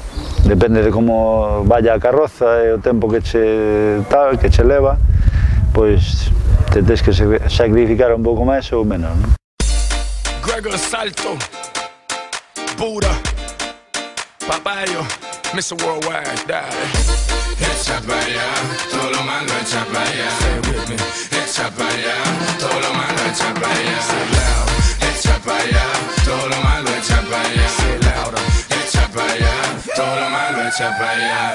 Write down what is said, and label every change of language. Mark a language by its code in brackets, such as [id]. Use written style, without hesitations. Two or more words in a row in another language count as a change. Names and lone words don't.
[gl] Depende de como vaya a carroza e o tempo que che leva, pois te tens que sacrificar un pouco máis ou menos, non? [es] Gregor Salto, Buda, Papayo, Mr. Worldwide, dale. Echa para allá, todo lo malo echa para allá. Echa para allá, todo lo malo echa para allá. Echa para allá, todo lo malo echa para allá. Echa para allá, todo lo malo echa para allá.